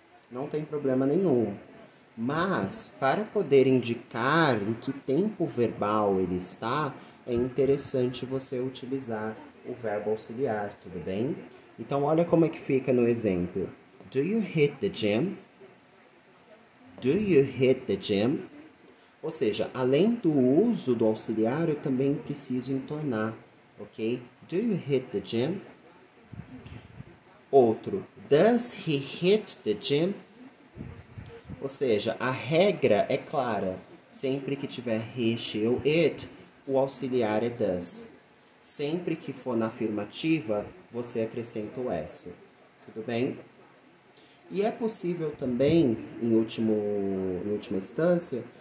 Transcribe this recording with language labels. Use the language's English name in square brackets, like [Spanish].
[Portuguese] Não tem problema nenhum. Mas, para poder indicar em que tempo verbal ele está, é interessante você utilizar o verbo auxiliar, tudo bem? Então, olha como é que fica no exemplo. [English] Do you hit the gym? Do you hit the gym? [Portuguese] Ou seja, além do uso do auxiliar, eu também preciso entonar, ok? [English] Do you hit the gym? [Portuguese] Outro, [English] does he hit the gym? [Portuguese] Ou seja, a regra é clara. Sempre que tiver he, she ou it, o auxiliar é does. Sempre que for na afirmativa, você acrescenta o S. Tudo bem? E é possível também, em última instância,